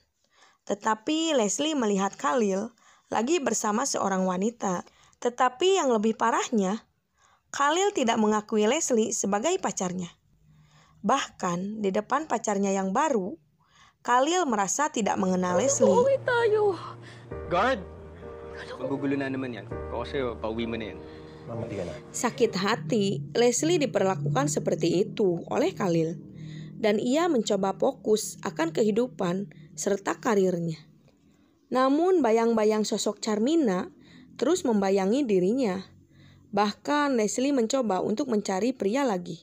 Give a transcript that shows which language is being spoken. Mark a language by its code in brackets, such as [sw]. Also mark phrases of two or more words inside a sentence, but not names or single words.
[id] Tetapi Leslie melihat Khalil lagi bersama seorang wanita. Tetapi yang lebih parahnya, Khalil tidak mengakui Leslie sebagai pacarnya. Bahkan di depan pacarnya yang baru, Khalil merasa tidak mengenal Leslie. [tl] Uuwi tayo. Guard! Magugulo na naman yan. Kung sa'yo, pauwi mo na yan. Mamati ka na. [id] Sakit hati, Leslie diperlakukan seperti itu oleh Khalil. Dan ia mencoba fokus akan kehidupan serta karirnya. Namun bayang-bayang sosok Charmina terus membayangi dirinya. Bahkan Leslie mencoba untuk mencari pria lagi.